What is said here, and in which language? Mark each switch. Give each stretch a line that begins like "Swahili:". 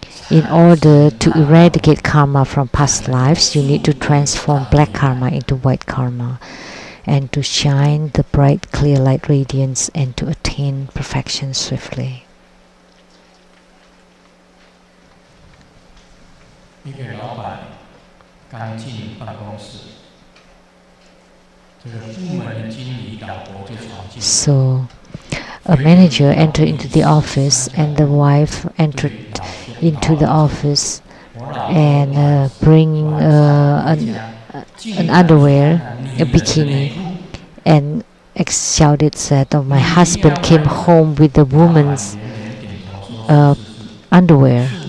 English: In order to eradicate karma from past lives, you need to transform black karma into white karma, and to shine the bright clear light radiance, and to attain perfection swiftly.
Chinese: 一个老板刚进办公室，这个部门的经理老婆就闯进。
English: So, a manager entered into the office, and the wife entered into the office, and bring an underwear, a bikini, and shouted that my husband came home with the woman's underwear.